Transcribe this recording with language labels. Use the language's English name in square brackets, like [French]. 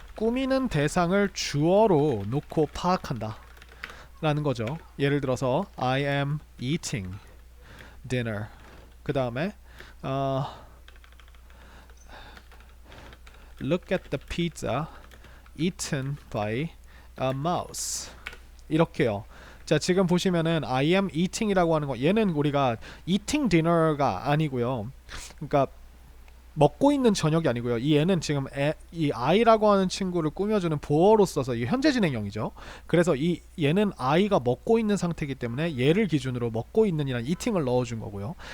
[Korean] 꾸미는 대상을 주어로 놓고 파악한다 라는 거죠. 예를 들어서 [English] I am eating dinner. [Korean] 그 다음에 [English] Look at the pizza eaten by a mouse. [Korean] 이렇게요. 자, 지금 보시면은 [English] I am eating [Korean] 이라고 하는 거, 얘는 우리가 [English] eating dinner [Korean] 가 아니고요. 그러니까 먹고 있는 저녁이 아니고요. 이 얘는 지금 이 I라고 하는 친구를 꾸며주는 보어로 써서 이게 현재 진행형이죠. 그래서 얘는 I가 먹고 있는 상태이기 때문에 얘를 기준으로 먹고 있는이란 eating을 넣어준 거고요.